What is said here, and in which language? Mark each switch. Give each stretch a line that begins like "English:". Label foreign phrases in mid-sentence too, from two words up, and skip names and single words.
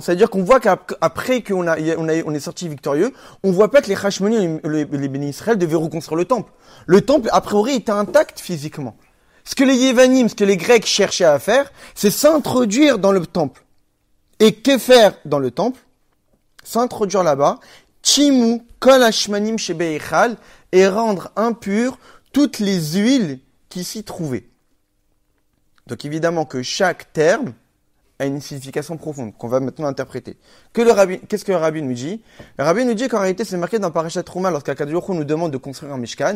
French: C'est-à-dire qu'on voit qu'après qu'on est sorti victorieux, on voit pas que les Hashmonim, les bénis Israël devaient reconstruire le temple. Le temple, a priori, était intact physiquement. Ce que les Yevanim, ce que les Grecs cherchaient à faire, c'est s'introduire dans le temple. Et que faire dans le temple ? S'introduire là-bas,
Hebrew: טמאו כל השמנים שבהיכל,
French: et rendre impures toutes les huiles qui s'y trouvaient. Donc évidemment que chaque terme a une signification profonde qu'on va maintenant interpréter. Qu'est-ce que le rabbi nous dit ? Le rabbi nous dit qu'en réalité c'est marqué dans Parashat Trouma lorsqu'Akadosh Baruch Hu nous demande de construire un Mishkan.